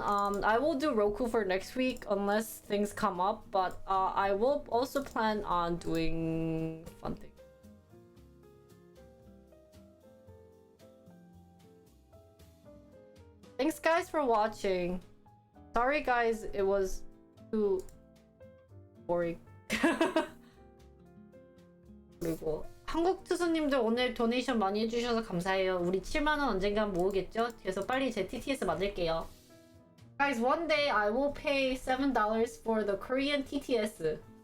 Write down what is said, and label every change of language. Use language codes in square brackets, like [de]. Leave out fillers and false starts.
[en] I will do Roku for next week unless things come up, but I will also plan on doing fun things. Thanks guys for watching. Sorry guys, it was too boring. [ko] 그리고 한국 투수님들 오늘 도네이션 많이 해주셔서 감사해요. 우리 7만원 언젠간 모으겠죠? 그래서 빨리 제 TTS 만들게요. [en] Guys, one day I will pay $7 for the Korean TTS.